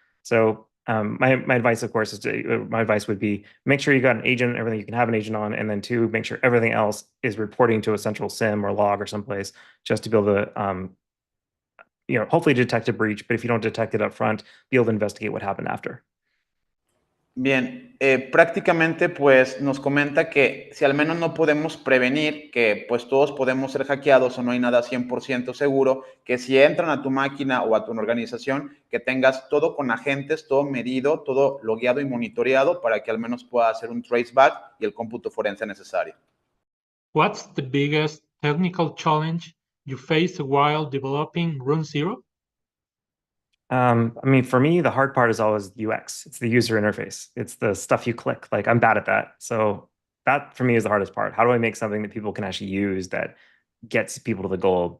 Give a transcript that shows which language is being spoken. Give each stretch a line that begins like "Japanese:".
English: So my advice, of course, my advice would be make sure you got an agent, everything you can have an agent on, and then two, make sure everything else is reporting to a central SIM or log or someplace just to be able to, hopefully detect a breach. But if you don't detect it up front, be able to investigate what happened after.
Spanish: Bien, prácticamente pues nos comenta que si al menos no podemos prevenir que pues todos podemos ser hackeados o no hay nada 100% seguro, que si entran a tu máquina o a tu organización, que tengas todo con agentes, todo medido, todo logueado y monitoreado para que al menos pueda hacer un traceback y el cómputo forense necesario.
English: What's the biggest technical challenge you faced while developing Runzero? I mean, for me, the hard part is always UX. It's the user interface. It's the stuff you click. Like I'm bad at that. So that for me is the hardest part. How do I make something that people can actually use that gets people to the goal?